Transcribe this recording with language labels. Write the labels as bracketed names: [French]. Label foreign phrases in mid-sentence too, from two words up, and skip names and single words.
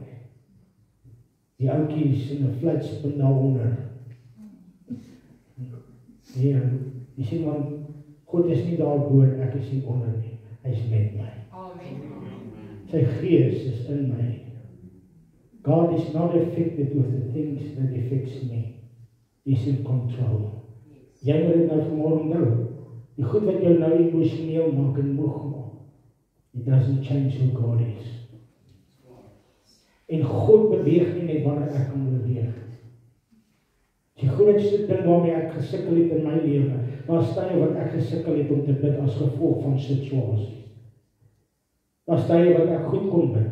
[Afrikaans] Die ouetjies in 'n flits binne onder. Ja, jy sien want God is nie daar bo, ek is nie onder nie. Hy is met my. Amen. Sy gees is in my. [English] God is not affected with the things that affects me. He's in control. [Afrikaans] Jy moet dit nou vanmôre onthou. Die goed wat jou nou emosioneel maak en moeg maak, [English] it doesn't change who God is. [Afrikaans] En God beweeg nie net wanneer ek kan beweeg. Die grootste ding waarmee ek gesukkel het in my lewe, was tye wat ek gesukkel het om te bid as gevolg van situasies. Was tye wat ek goed kon bid.